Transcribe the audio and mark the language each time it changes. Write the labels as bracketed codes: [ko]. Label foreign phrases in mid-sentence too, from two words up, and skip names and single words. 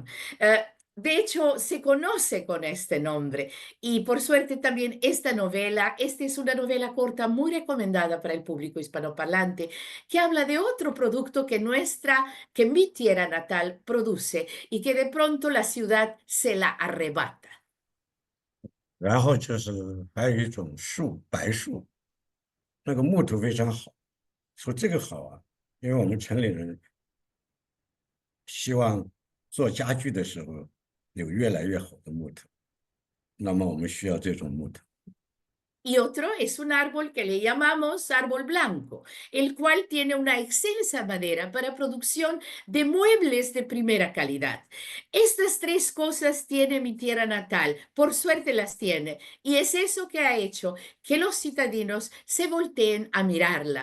[es] De hecho, se conoce con este nombre y por suerte también esta es una novela corta muy recomendada para el público hispanoparlante que habla de otro producto que mi tierra natal produce y que de pronto la ciudad se la arrebata. [zh] 然后就是还有一种树，白树，那个木头非常好。说这个好啊，因为我们城里人希望做家具的时候有越来越好的木头，那么我们需要这种木头。 [es] Y otro es un árbol que le llamamos árbol blanco, el cual tiene una excelsa madera para producción de muebles de primera calidad. Estas 3 cosas tiene mi tierra natal, por suerte las tiene, y es eso que ha hecho que los citadinos se volteen a mirarla.